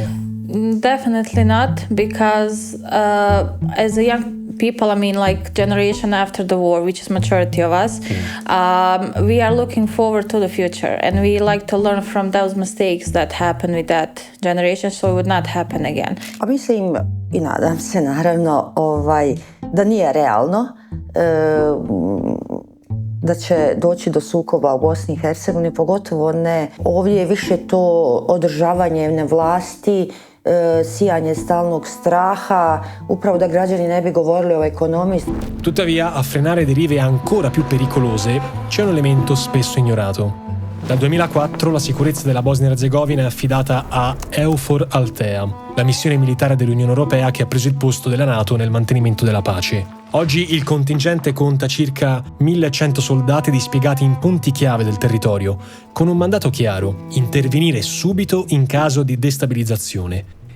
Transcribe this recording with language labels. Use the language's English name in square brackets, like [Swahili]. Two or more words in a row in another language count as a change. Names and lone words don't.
[English] Definitely not, because as a young people, like generation after the war, which is majority of us, we are looking forward to the future, and we like to learn from those mistakes that happened with that generation, so it would not happen again. [Bosnian] A mislim i nadam se naravno da nije realno da će doći do sukoba u Bosni i Hercegovini, pogotovo ne. Ovdje je više to održavanje na vlasti, sijanje stalnog straha, upravo da građani ne bi govorili o ekonomiji. [Italian] Tuttavia, a frenare derive ancora più pericolose c'è un elemento spesso ignorato. Dal 2004 la sicurezza della Bosnia-Herzegovina è affidata a EUFOR Althea, la missione militare dell'Unione Europea che ha preso il posto della NATO nel mantenimento della pace. Oggi il contingente conta circa 1100 soldati dispiegati in punti chiave del territorio, con un mandato chiaro: intervenire subito in caso di destabilizzazione.